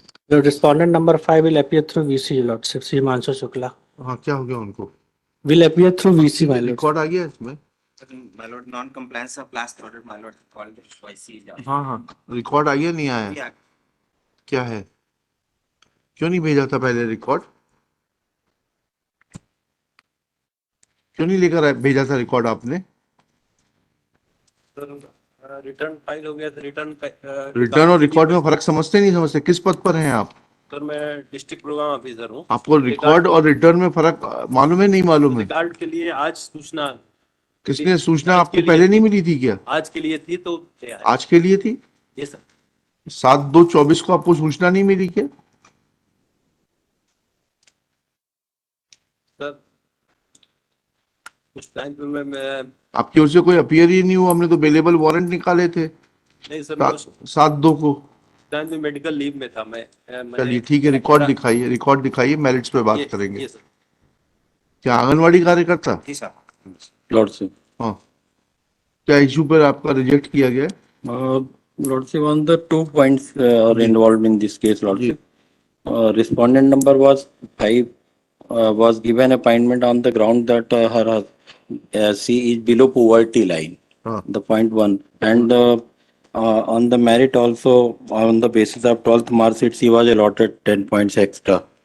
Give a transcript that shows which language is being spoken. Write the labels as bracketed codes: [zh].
[en] The respondent number 5 will appear through VC, Your Lordship, Sri Himanshu Shukla. [hi] हाँ क्या हो गया उनको? [en] Will appear through VC, my lord. [hi] Record आ गया इसमें? [en] my lord non compliance of last order my lord called twice [hi] हाँ हाँ record आ गया नहीं आया? [en] yeah [hi] क्या है? क्यों नहीं भेजा था पहले रिकॉर्ड? क्यों नहीं लेकर भेजा था रिकॉर्ड आपने? सर रिटर्न फाइल हो गया था। रिटर्न और रिकॉर्ड में फर्क समझते नहीं समझते? किस पद पर हैं आप? सर मैं डिस्ट्रिक्ट प्रोग्राम ऑफिसर हूँ। आपको रिकॉर्ड और रिटर्न में फर्क मालूम है नहीं मालूम है? रिकॉर्ड के लिए आज सूचना किसने सूचना आपको पहले नहीं मिली थी क्या? आज के लिए थी तो आज के लिए थी? ये सर 7/2/24 को आपको सूचना नहीं मिली क्या? सर उस टाइम पे मैं आपकी ओर से कोई अपीयर ही नहीं हुआ, हमने तो अवेलेबल वारंट निकाले थे नहीं सर मैं उस 7/2 को। टाइम पे मेडिकल लीव में था मैं चलिए ठीक है, रिकॉर्ड दिखाइए, रिकॉर्ड दिखाइए, मेरिट्स पे बात करेंगे। ये सर क्या आंगनवाड़ी कार्यकर्ता? जी सर [en] Lordship. [hi] हाँ क्या इशू पर आपका रिजेक्ट किया गया? [en] Lordship, on the 2 points are involved in this case, Lordship. Respondent number was 5, was given appointment on the ground that she is below poverty line. The point 1. And on the merit also, on the basis of 12th mark sheet, she was allotted 10 points extra.